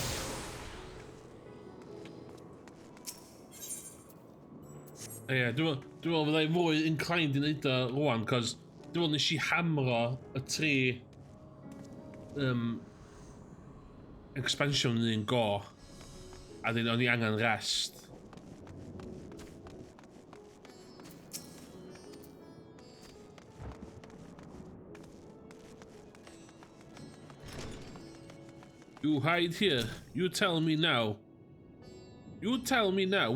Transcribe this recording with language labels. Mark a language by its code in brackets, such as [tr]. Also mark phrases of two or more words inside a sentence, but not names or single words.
[en] Yeah, [cy] Dwi'n meddwl fyddai fwy inclined i wneud o rwan, cos dwi'n meddwl nes i hamro y 3 expansion yn un go, a dyn o'n i angen rest. [en] You hide here. You tell me now. You tell me now.